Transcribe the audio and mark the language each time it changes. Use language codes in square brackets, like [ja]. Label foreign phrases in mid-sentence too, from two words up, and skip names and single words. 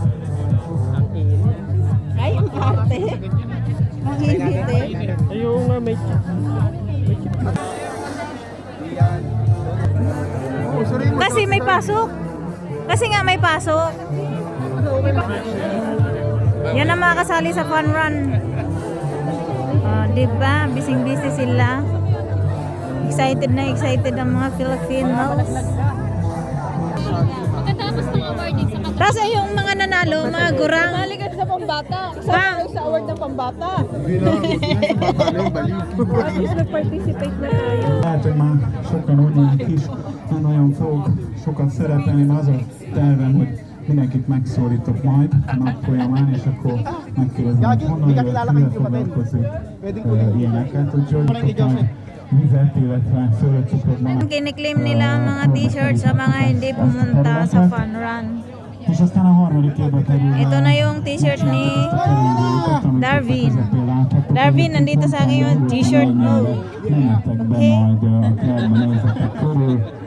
[tl] Ay, ang arte. Ang init eh. Ayun nga, may Oh, sorry mo. Kasi may pasok. Kasi nga may pasok. Yan ang mga kasali sa [en] fun run. [tl] Oh, diba? Bising-busy sila. Excited ang mga Filipinos. Pagkatapos ng awarding sa Tapos ay yung mga nanalo, mga gurang. Balikan sa pambata. Bang! Sa award ng pambata. Hindi na bata na yung baliw. At least nag-participate na tayo. [hu] Lehet, hogy már sokan úgy mondják is, nem nagyon fogok sokat szerepelni, de az a tervem, hogy mindenkit megszólítok majd a nap folyamán, és akkor megkérdezem, hogy honnan jött, mivel foglalkozik ilyeneket, úgyhogy kapok majd vizet, illetve szőlőcukrot ma. [tl] Kiniklaim nila ang mga t-shirts sa mga hindi pumunta sa [en] fun run. [hu] És aztán a harmadik évbe kerül. [tl] Ito na yung t-shirt ni Darwin. Darwin, nandito sa akin yung t-shirt mo. [hu] Menjetek be Okay. majd a kertbe, nézzetek körül,